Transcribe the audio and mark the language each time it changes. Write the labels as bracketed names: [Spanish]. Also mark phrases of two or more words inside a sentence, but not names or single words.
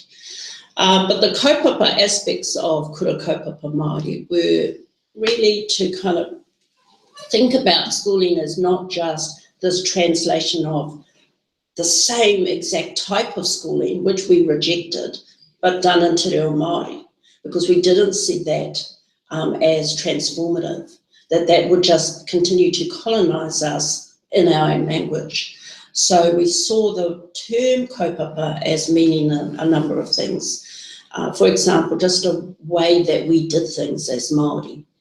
[English] But the kaupapa aspects of Kura Kaupapa Māori were really to kind of think about schooling as not just this translation of the same exact type of schooling, which we rejected, but done in [Māori] te reo Māori, [English] because we didn't see that as transformative, that would just continue to colonise us in our own language. So we saw the term kaupapa as meaning a number of things. For example, just a way that we did things as Māori.